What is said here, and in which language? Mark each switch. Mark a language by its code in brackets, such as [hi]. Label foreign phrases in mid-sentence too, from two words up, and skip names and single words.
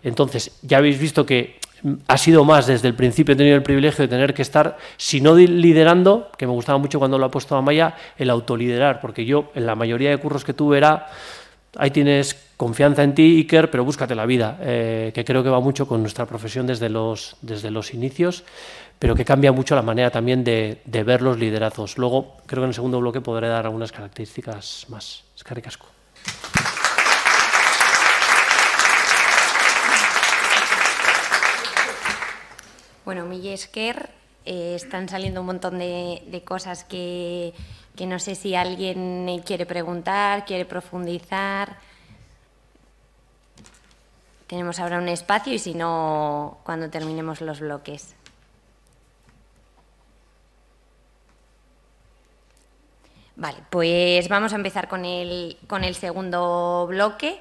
[es] Entonces, ya habéis visto que ha sido más, desde el principio he tenido el privilegio de tener que estar, si no liderando, que me gustaba mucho cuando lo ha puesto Amaya, el autoliderar, porque yo en la mayoría de curros que tuve era, ahí tienes confianza en ti, Iker, pero búscate la vida, que creo que va mucho con nuestra profesión desde los inicios, pero que cambia mucho la manera también de ver los liderazgos. Luego, creo que en el segundo bloque podré dar algunas características más. [eu] Eskerrik asko. Bueno, mila esker, [es] están saliendo un montón de cosas que no sé si alguien quiere preguntar, quiere profundizar. Tenemos ahora un espacio y si no, cuando terminemos los bloques. Vale, pues vamos a empezar con el segundo bloque.